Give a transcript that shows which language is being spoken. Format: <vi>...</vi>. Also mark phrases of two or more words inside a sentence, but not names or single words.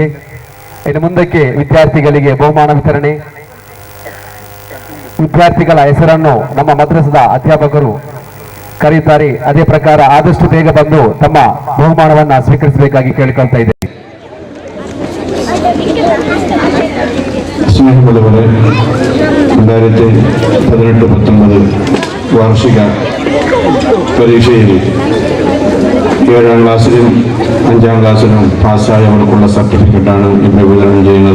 <kn>ಇನ್ನು ಮುಂದಕ್ಕೆ ವಿದ್ಯಾರ್ಥಿಗಳಿಗೆ ಬಹುಮಾನ ವಿತರಣೆ. ವಿದ್ಯಾರ್ಥಿಗಳ ಹೆಸರನ್ನು ನಮ್ಮ ಮದ್ರಸದ ಅಧ್ಯಾಪಕರು ಕರೆಯುತ್ತಾರೆ. ಅದೇ ಪ್ರಕಾರ ಆದಷ್ಟು ಬೇಗ ಬಂದು ತಮ್ಮ ಬಹುಮಾನವನ್ನು ಸ್ವೀಕರಿಸಬೇಕಾಗಿ ಕೇಳಿಕೊಳ್ತಾ ಇದ್ದೇನೆ.</kn> <ml>സ്നേഹമുള്ളവരെ, 2018-19 വാർഷിക പരീക്ഷയിൽ 7ാം ക്ലാസ്സിലും 5ാം ക്ലാസ്സിലും പാസ്സായവർക്കുള്ള സർട്ടിഫിക്കറ്റാണ് ഇവിടെ വിതരണം ചെയ്യുന്നത്.</ml>